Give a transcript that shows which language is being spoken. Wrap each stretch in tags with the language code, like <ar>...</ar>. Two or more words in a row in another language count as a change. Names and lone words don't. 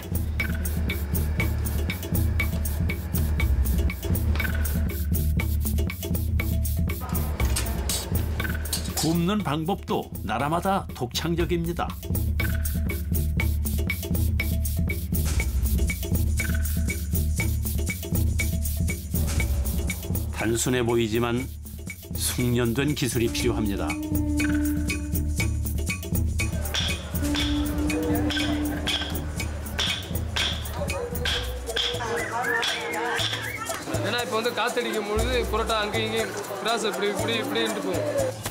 <ko>굽는 방법도 나라마다 독창적입니다. 단순해 보이지만 숙련된 기술이 필요합니다.</ko> <ta>ஏன்னா இப்போ வந்து காத்தடிக்கும் பொழுது புரோட்டா அங்கேயும் இங்கேயும் கிராஸ் இப்படின்ட்டு போகும்.</ta>